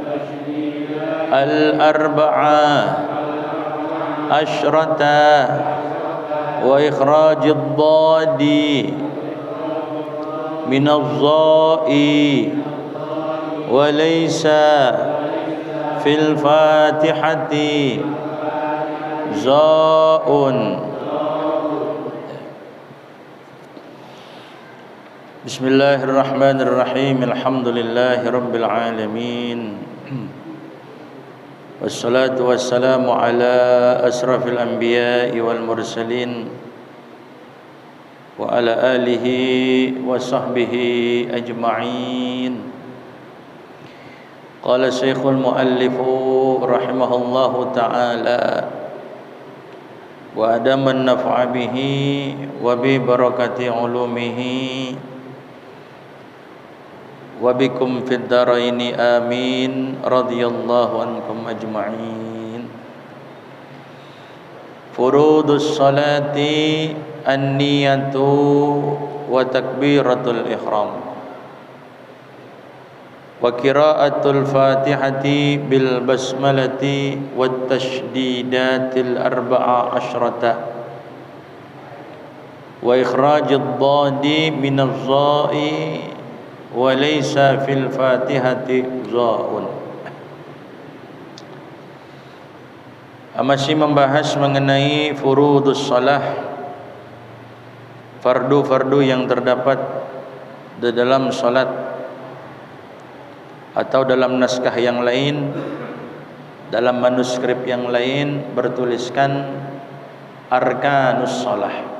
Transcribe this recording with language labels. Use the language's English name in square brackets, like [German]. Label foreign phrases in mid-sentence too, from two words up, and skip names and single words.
[Arabic] الأربع عشرة وإخراج الضاد من الظاء وليس في الفاتحة ظاء. Bismillahirrahmanirrahim. الحمد لله رب العالمين والصلاة والسلام على أشرف الأنبياء والمرسلين وعلى آله وصحبه أجمعين. قال الشيخ المؤلف رحمه الله تعالى وأدام النفع به وببركات علومه وبكم في الدارين آمين رضي الله عنكم أجمعين. فروض الصلاة النية وتكبيرة الإحرام وقراءة الفاتحة بالبسملة والتشديدات الأربع عشرة وإخراج الضاد من الظاء وليس في الفاتحة ظاء. [Indonesian] Masih membahas mengenai [Arabic] فروض الصلاة, [Indonesian] fardu-fardu yang terdapat di dalam salat atau dalam naskah yang lain, dalam manuskrip yang lain bertuliskan [Arabic] أركان الصلاة.